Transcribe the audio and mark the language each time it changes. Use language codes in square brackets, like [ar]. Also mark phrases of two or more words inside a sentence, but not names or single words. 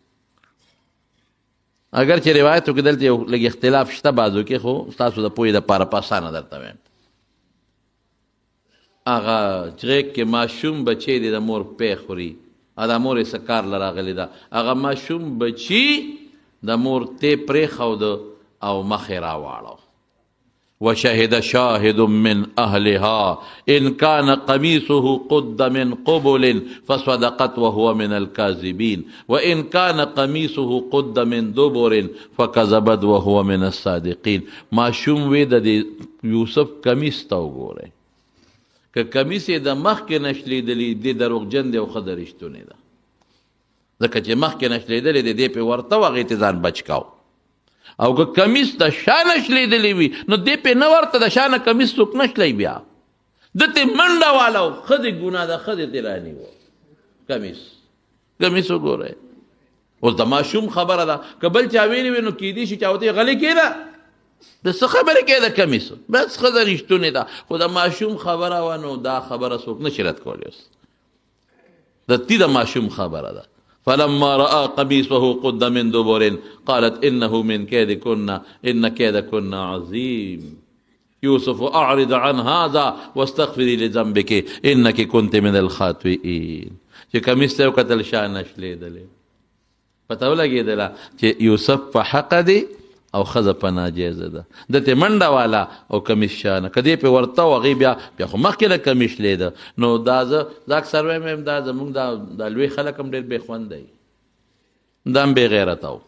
[ps] اگر چې روایتو کې دلته یو لږ اختلاف شته بعضو کې، خو ستاسو د پوهې دپاره په اسانه درته وایم. هغه غېږ کې ماشوم بچی دی، د مور پی خوري، د مور یې څه کار له راغلی ده، هغه ماشوم بچي د مور تی پرېښوده او مخ یې راواړو. [ar] وشهد شاهد من اهلها ان كان قميصه قد من قبل فصدقت وهو من الكاذبين وان كان قميصه قد من دبر فكذبت وهو من الصادقين. [ps] ماشوم وی د یوسف کمیس ته وګورئ، که کمیس یې د مخکې نشلیدلی دی دروغجن دی او ښه د رښتونې ده، ځکه چې مخکې نشلیدلی دی دی پې ورته و، هغې ته ځان بچ کاو. او که کمیس د شا نشلیدلی وي نو دی پې نه ورته د شا نه کمیس څوک نشلی، بیا ده ته منډه والو، ښه د ګناه ده، ښه د تې رانیو کمیس وګورئ. اوس د ماشوم خبره ده، که بل چا ویلي وي نو کیدی شي چا ورته غلی کېده، د څه خبرې کوې د کمیسو، بس ښځه رښتونې ده. خو د ماشوم خبره وه نو دا خبره څوک نشي رد کولی. اوس د تی د ماشوم خبره ده، [ar] فلما رأى قميصه قد من دبر قالت إنه من كيدكن إن كيدكن عظيم يوسف أعرض عن هذا واستغفري لذنبك إنك كنت من الخاطئين. [ps] چې کمیس ته وکتل شا نشلیدلې، پته ولګېدله چې یوسف په حق دی او ښځه په ناجیزه ده. دته منډه والا او کمیس شانه کدی په ورته و هغې بیا خو مخکې له کمیس لیده. نو دا زه اکثر وایم دا زمونږ دا لوی خلک هم ډېر بې خوند دی، دا هم بې غیرته و.